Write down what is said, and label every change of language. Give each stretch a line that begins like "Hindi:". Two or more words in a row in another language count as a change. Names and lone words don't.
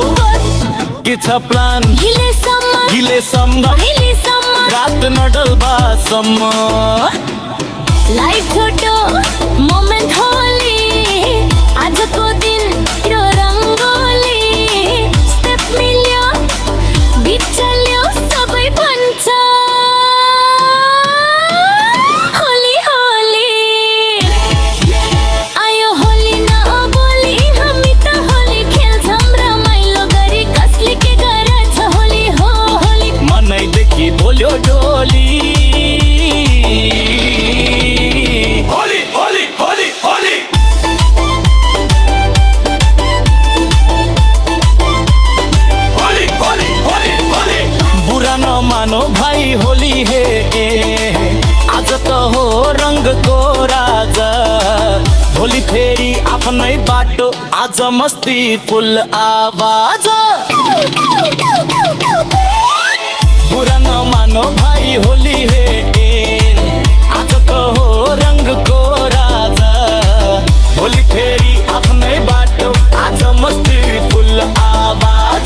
Nepali: के छ प्लान हिलेसम्म रात नडल्बासम्म। लाइफ छोटो मोमेन्ट होली आजको दिन यो रङ्गोली। स्टेप मिल्यो बिट चल्यो सबै भन्छ होली होली। आयो होली न बोली हामी त होली खेल्छौँ रमाइलो गरी कसले के गर्छ। होली हो होली मनैदेखि बोल्यो डोली होली होली होली होली। होली होली होली होली।
Hindi: बुरा नमानो
Nepali: भाइ होली हे आज त हो रङको राजा। होली फेरि आफ्नै बाटो आज मस्ती फुल आवाज।
Hindi: बुरा नमानो
Nepali: भाइ होली हे आज त हो रङको राजा। होली फेरि आफ्नै बाटो आज मस्ती फुल आवाज।